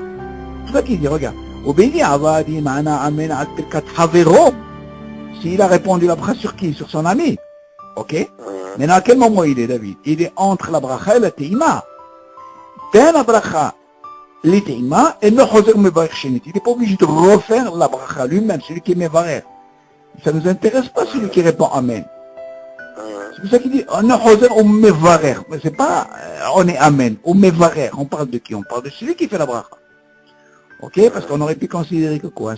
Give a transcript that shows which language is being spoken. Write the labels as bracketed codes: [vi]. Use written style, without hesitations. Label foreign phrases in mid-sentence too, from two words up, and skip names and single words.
[fr] C'est ça qu'il dit, regarde. S'il a répondu la bracha sur qui? Sur son ami. Ok? Maintenant à quel moment il est, David? Il est entre la bracha et la teima. Ben la bracha, les teima, et le [he] חוזר מברך שנית. [fr] Il n'est pas obligé de refaire la bracha lui-même, celui qui est mevarech. Ça ne nous intéresse pas celui qui répond Amen. C'est pour ça qu'il dit, on est choser ou mevarech. Mais c'est pas, on est Amen, ou mevarech. On parle de qui? On parle de celui qui fait la bracha. Ok? Parce qu'on aurait pu considérer que quoi?